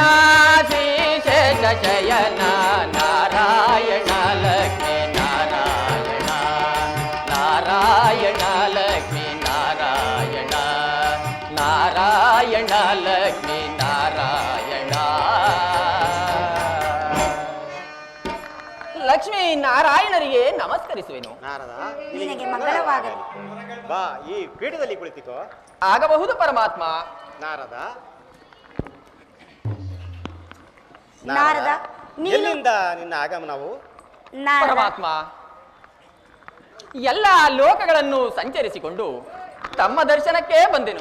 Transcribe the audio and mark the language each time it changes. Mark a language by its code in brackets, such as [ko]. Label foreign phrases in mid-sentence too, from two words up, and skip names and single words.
[kn] ಶ್ರೀ ಶೇಷಶಯನ ನಾರಾಯಣ ಲಕ್ಷ್ಮೀ ನಾರಾಯಣ ನಾರಾಯಣ ಲಕ್ಷ್ಮೀ ನಾರಾಯಣ ನಾರಾಯಣ ಲಕ್ಷ್ಮೀ ನಾರಾಯಣ ಲಕ್ಷ್ಮೀ ನಾರಾಯಣರಿಗೆ ನಮಸ್ಕರಿಸುವೆನು. ನಾರದ, ನಿನಗೆ ಮಂಗಳವಾಗಲಿ. ಬಾ, ಈ ಪೀಠದಲ್ಲಿ ಕುಳಿತುಕೋ. ಆಗಬಹುದು ಪರಮಾತ್ಮ. ನಾರದ, ನಾರದ, ನೀನು ಎಲ್ಲಿಂದ ನಿನ್ನ ಆಗಮನವು? ನಾರದ, ಪರಮಾತ್ಮ, ಎಲ್ಲ ಲೋಕಗಳನ್ನು ಸಂಚರಿಸಿಕೊಂಡು ತಮ್ಮ ದರ್ಶನಕ್ಕೆ ಬಂದೆನು.